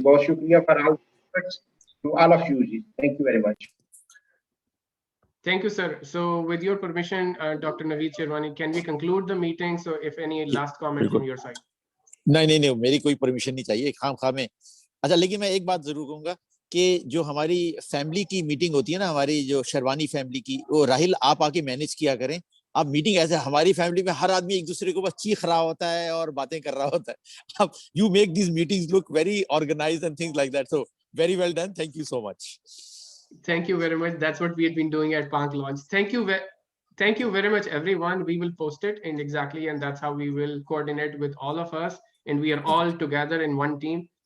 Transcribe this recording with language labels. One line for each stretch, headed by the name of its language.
Hindi: बहुत शुक्रिया
English: for all of you
Hindi: ji.
English: Thank you very much. Thank you, sir. So with your permission, Dr. Naveed Sherwani, can we conclude the meeting? So if any last comment from your side.
Hindi: नहीं, मेरी कोई permission नहीं चाहिए खाम में. अच्छा, लेकिन मैं एक बात जरूर कहूंगा कि जो हमारी फैमिली की मीटिंग होती है ना, हमारी जो शेरवानी फैमिली की, वो राहिल आप आके मैनेज किया करें. आप मीटिंग ऐसे, हमारी फैमिली में हर आदमी एक दूसरे को बस चीख रहा होता है और बातें कर रहा होता है.
English: अब you make this meetings look very organised and things like that. So very well done. Thank you so much. Thank you very much. That's what we had been doing at Park Launch. Thank you very much, everyone. We will post it in exactly, and that's how we will coordinate with all of us. And we are all together in one team.